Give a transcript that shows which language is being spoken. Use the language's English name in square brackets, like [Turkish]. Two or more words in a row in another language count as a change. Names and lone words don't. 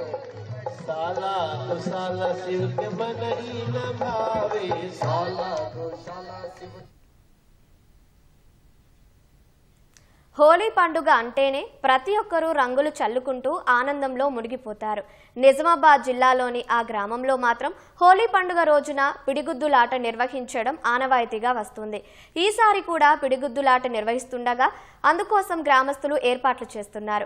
[Hindi] साला तो साला शिव के मन ही न भावे साला तो साला शिव [Telugu] హోలీ పండుగ అంటేనే ప్రతి ఒక్కరూ రంగులు చల్లుకుంటూ ఆనందంలో మునిగిపోతారు. నిజామాబాద్ జిల్లాలోని ఆ గ్రామంలో మాత్రం హోలీ పండుగ రోజున పిడిగుద్దులాట నిర్వహించడం ఆనవాయితీగా వస్తుంది. ఈసారి కూడా పిడిగుద్దులాట నిర్వహిస్తుండగా అందుకోసం గ్రామస్తులు ఏర్పాట్లు చేస్తున్నారు.